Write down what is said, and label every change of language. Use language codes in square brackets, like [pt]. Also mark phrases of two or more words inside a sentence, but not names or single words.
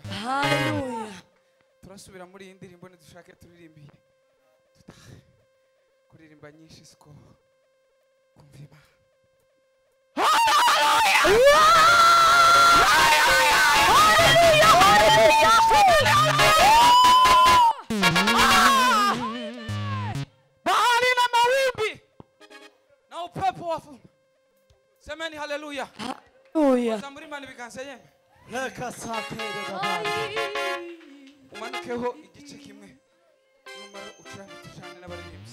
[rw] Hallelujah. Turasubira muri iyi ndirimbo nidushake turirimbiye. Kuririmba nyinshi siko kumva Imana. [sw] Bahari na mawimbi na upepo wa vumbi. Semeni hallelujah. Hallelujah. [rw] Zamuri Imana ibiganza yemwe. Reka sakere gabana. Umanikeho igice kimwe. Numara ucuranga tujane n'abaririmbyi.